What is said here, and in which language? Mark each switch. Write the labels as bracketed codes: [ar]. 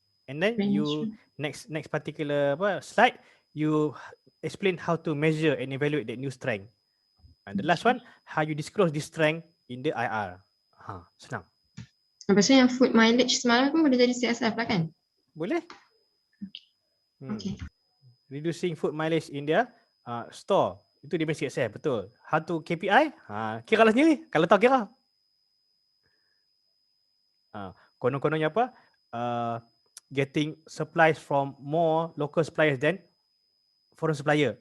[en] And then you next particular slide, you explain how to measure and evaluate that new strength. And the last one, how you disclose this strength in the IR. [ms] Senang. Lepas tu yang food mileage semalam pun boleh jadi CSF lah kan? Boleh. Okay. [en] Reducing food mileage in their store. [ms] Itu dia punya CSF, betul. [en] How to KPI? [ms] Kira lah sendiri. Kalau tahu kira. Konon-kononnya apa? [en] Getting supplies from more local suppliers than foreign supplier.